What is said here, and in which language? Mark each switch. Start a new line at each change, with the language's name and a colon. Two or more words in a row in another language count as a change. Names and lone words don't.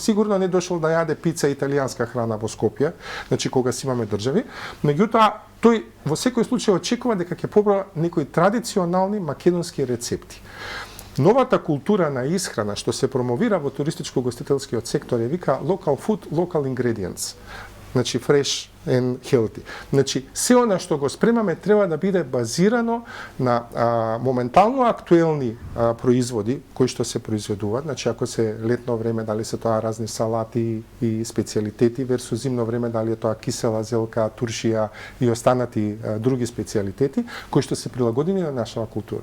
Macedonian: Сигурно не дошло да јаде пица и италијанска храна во Скопје, значи кога си имаме држави, меѓутоа тој во секој случај очекува дека ќе побара некои традиционални македонски рецепти. Новата култура на исхрана што се промовира во туристичко-гостителскиот сектор е вика
English: local food, local ingredients.
Macedonian: Значи
English: fresh and healthy.
Macedonian: Значи се она што го спремаме треба да биде базирано на моментално актуелни производи кои што се произведуваат. Значи ако се летно време дали се тоа разни салати и специјалитети версус зимно време дали е тоа кисела зелка, туршија и останати други специјалитети кои што се прилагодени на нашава култура.